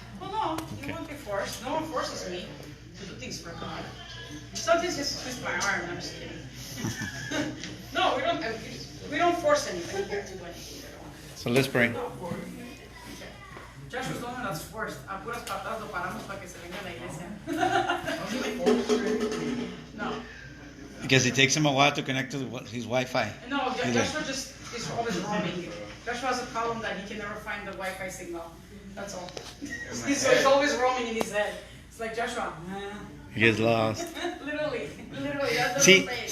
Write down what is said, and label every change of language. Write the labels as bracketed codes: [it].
[en] Well, no, you won't be forced. No one forces me to do things for God. Sometimes just twist my arm. I'm just kidding. No, we don't force anybody here to do anything. So let's pray. No. Okay. Joshua's the one that's forced. [es] A puras patadas lo paramos para que se venga a la iglesia. [en] No. Because it takes him a while to connect to his Wi-Fi. No, Joshua just is always roaming. Joshua has a problem that he can never find the Wi-Fi signal. That's all. So he's always roaming in his head. It's like Joshua. He gets lost. Literally. That's